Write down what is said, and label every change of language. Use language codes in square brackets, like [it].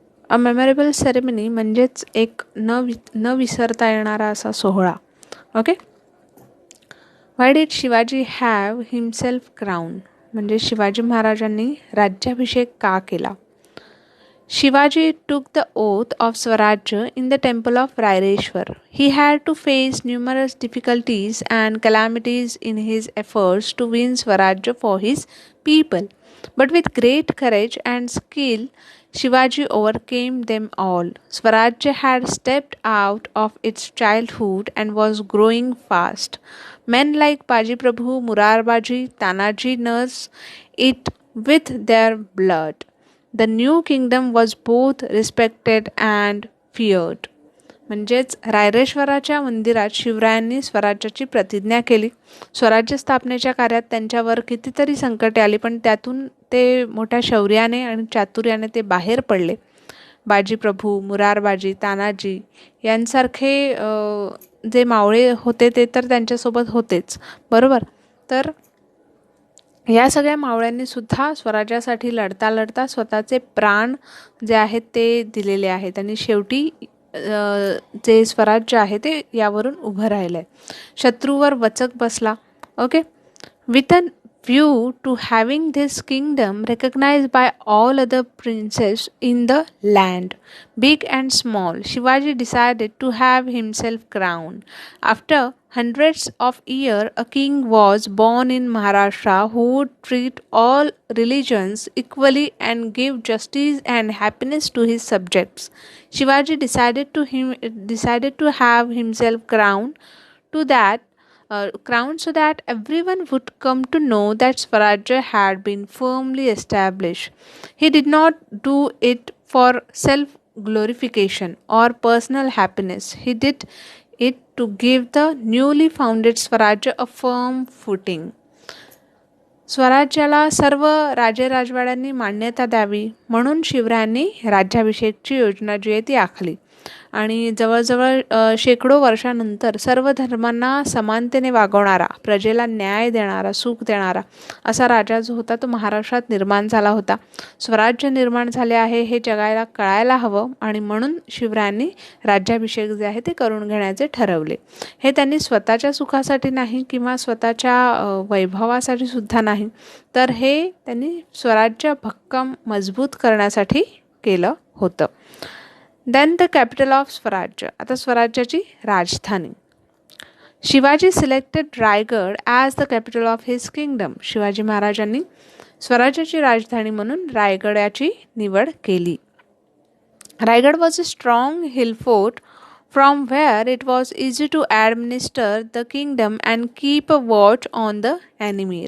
[mr] अ memorable ceremony म्हणजेच एक न विसरता येणारा असा सोहळा. Okay. Why did Shivaji have himself crown, म्हणजे शिवाजी महाराजांनी राज्याभिषेक का केला. [en] Shivaji took the oath of Swarajya in the temple of Raireshwar. He had to face numerous difficulties and calamities in his efforts to win Swarajya for his people. But with great courage and skill, Shivaji overcame them all. Swarajya had stepped out of its childhood and was growing fast. Men like Baji Prabhu, Murarbaji, Tanaji nursed it with their blood. The new kingdom was both respected and feared. [mr] म्हणजेच रायरेश्वराच्या मंदिरात शिवरायांनी स्वराज्याची प्रतिज्ञा केली. स्वराज्य स्थापनेच्या कार्यात त्यांच्यावर कितीतरी संकटे आली, पण त्यातून ते मोठ्या शौर्याने आणि चातुर्याने ते बाहेर पडले. बाजी प्रभू, मुरारबाजी, तानाजी यांसारखे जे मावळे होते ते तर त्यांच्यासोबत होतेच, बरोबर. तर या सगळ्या मावळ्यांनी सुद्धा स्वराज्यासाठी लढता लढता स्वतःचे प्राण जे आहेत ते दिलेले आहेत, आणि शेवटी जे स्वराज्य आहे ते यावरून उभं राहिलं आहे. शत्रूवर वचक बसला. Okay. [en] With a view to having this kingdom recognized by all other princes in the land, big and small, Shivaji decided to have himself crowned. After hundreds of years, a king was born in Maharashtra who would treat all religions equally and give justice and happiness to his subjects. Shivaji decided to have himself crowned so that everyone would come to know that Swarajya had been firmly established. He did not do it for self-glorification or personal happiness. He did it to give the newly founded Swarajya a firm footing. [mr] स्वराज्याला सर्व राजे राजवाड्यांनी मान्यता द्यावी म्हणून शिवरायांनी राज्याभिषेकची योजना जी आहे ती आखली. आणि जवळजवळ शेकडो वर्षानंतर सर्व धर्मांना समानतेने वागवणारा, प्रजेला न्याय देणारा, सुख देणारा असा राजा जो होता तो महाराष्ट्रात निर्माण झाला होता. स्वराज्य निर्माण झाले आहे हे जगाला कळायला हवं, आणि म्हणून शिवरायांनी राज्याभिषेक जे आहे ते करून घेण्याचे ठरवले. हे त्यांनी स्वतःच्या सुखासाठी नाही किंवा स्वतःच्या वैभवासाठी सुद्धा नाही, तर हे त्यांनी स्वराज्य भक्कम मजबूत करण्यासाठी केलं होतं. [en] Then the capital of Swarajya. आता स्वराज्याची राजधानी. Shivaji selected Raigad as the capital of his kingdom. [mr] Shivaji महाराजांनी स्वराज्याची राजधानी म्हणून रायगडाची निवड केली. [en] Raigad was a strong hill fort from where it was easy to administer the kingdom and keep a watch on the enemy.